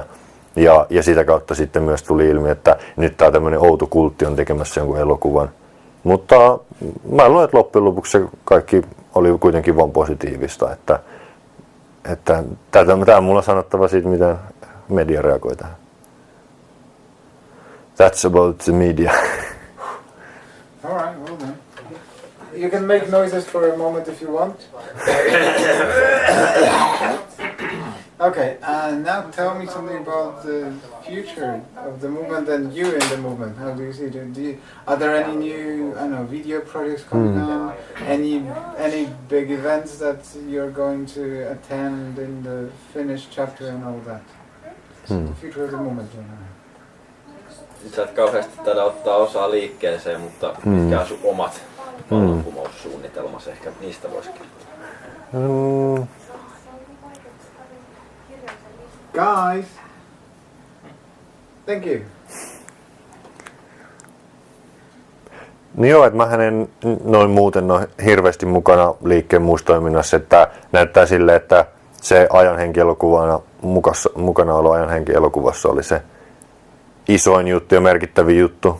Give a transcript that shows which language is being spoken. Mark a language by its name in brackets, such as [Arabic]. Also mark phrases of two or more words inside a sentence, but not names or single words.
[Finnish] Ja sitä kautta sitten myös tuli ilmi, että nyt tämä tämmöinen outo kultti on tekemässä jonkun elokuvan. Mutta mä luulen, että loppujen lopuksi se kaikki oli kuitenkin vaan positiivista. Että tämä mulla on sanottava siitä, miten media reagoi tähän. [English] That's about the media. All right, well then. You can make noises for a moment if you want. Okay, now tell me something about the future of the movement and you in the movement. How do you see it? Are there any new, I don't know, video projects coming on? Any big events that you're going to attend in the Finnish chapter and all that? The future of the movement. [Finnish] Nyt sä et kauheasti taida ottaa osaa liikkeeseen, mutta mitkä on sun omat vallankumoussuunnitelmas? Ehkä niistä voisi kertoa. [English] Guys, thank you. [Finnish] Niin joo, että mähän en noin muuten ole hirveästi mukana liikkeen muussa toiminnassa, että näyttää sille, että se ajanhenkielokuvana, mukanaolo ajanhenkielokuvassa oli se isoin juttu ja merkittävin juttu.